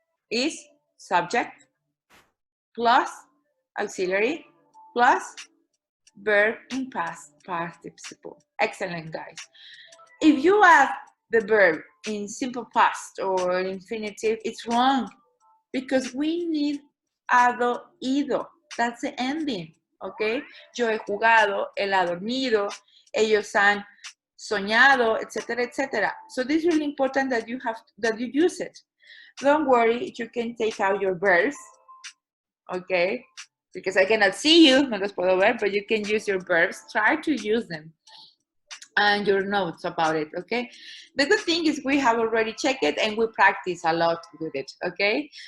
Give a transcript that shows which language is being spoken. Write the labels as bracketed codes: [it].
[en] Is subject, plus auxiliary, plus verb in past participle. Excellent, guys. If you add the verb in simple past or infinitive, it's wrong because we need hado, ido. That's the ending, okay? [es] Yo he jugado, él ha dormido, ellos han soñado, etc., etc. [en] So this is really important that you use it. Don't worry, you can take out your verbs, okay? Because I cannot see you, [es] no los puedo ver, [en] but you can use your verbs. Try to use them and your notes about it, okay? The good thing is we have already checked it and we practice a lot with it, okay?